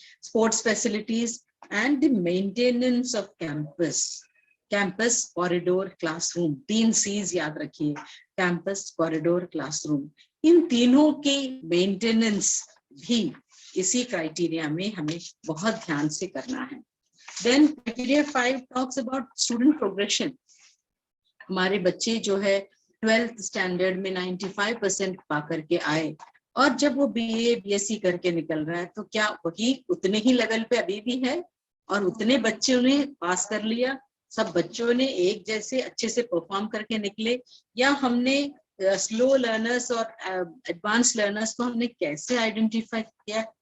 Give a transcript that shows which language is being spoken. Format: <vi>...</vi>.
<en>sports facilities and the maintenance of campus corridor classroom,</en> <hi>3 C's याद रखिए, campus corridor classroom, इन तीनों के maintenance भी इसी क्राइटेरिया में हमें बहुत ध्यान से करना है।</hi> <en>Then criteria 5 talks about student progression.</en> <hi>हमारे बच्चे जो है 12th स्टैंडर्ड में 95% पा करके आए और जब वो BA BSc करके निकल रहा है तो क्या वही उतने ही लेवल पे अभी भी है और उतने बच्चों ने पास कर लिया, सब बच्चों ने एक जैसे अच्छे से परफॉर्म करके निकले, या हमने स्लो लर्नर्स और एडवांस लर्नर्स को हमने कैसे आइडेंटिफाई किया?</hi>